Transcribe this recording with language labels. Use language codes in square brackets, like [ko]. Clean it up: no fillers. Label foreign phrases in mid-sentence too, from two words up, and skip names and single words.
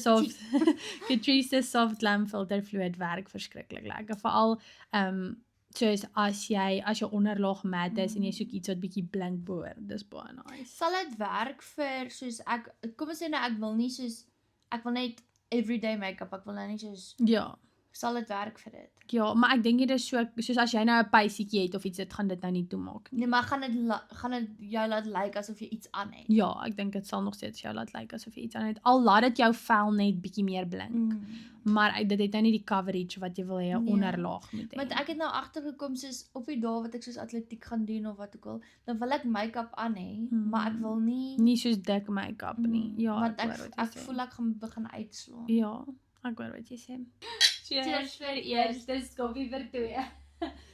[af] Soft Catrice Soft Glam Filter Fluid werk verskriklik lekker. Veral soos as jou onderlaag mat is en jy soek iets wat bietjie blink boor. Dis baie nice. sal dit werk vir soos kom ons sê nou ek wil net [en] everyday make-up, [af] ek wil nou nie soos, Ja. sal dit werk vir dit? Ja, maar ek dink dit is soos as jy nou 'n pysietjie het of iets, dit gaan dit nou nie toemaak nie. Nee, maar gaan dit jou laat lyk asof jy iets aan het? Ja, ek dink dit sal nog steeds jou laat lyk asof jy iets aan het. Al laat dit jou vel net bietjie meer blink. Maar dit het nou nie die coverage wat jy wil hê 'n Nee. onderlaag moet hê. Want ek het nou agtergekom soos op die dae wat ek soos atletiek gaan doen of wat ook al, dan wil ek make-up aan hê, maar ek wil nie Nie soos dik make-up nie. Ja, want hoor wat jy ek sê. voel ek gaan begin uitslaan. Ja. Ek hoor wat jy sê. Cheers vir eers, dis koffie vir 2.